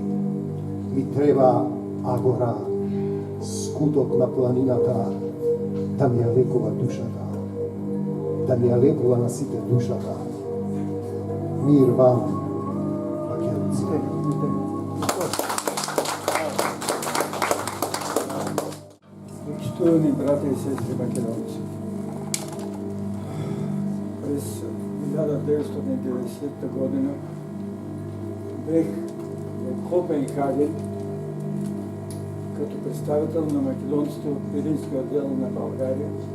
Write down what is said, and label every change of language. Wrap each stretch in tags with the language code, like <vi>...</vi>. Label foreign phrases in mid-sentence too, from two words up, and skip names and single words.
<mk>Ми треба агора, скутот на планината, да ми ја лекува душата, да ми ја лекува на сите душата. Мир вам, македонци. Почитувани брати и сестри македонци,</mk> <bg>през 1990 година бех в Копенхаген като представител на македонците от Пиринския отдел на България</bg>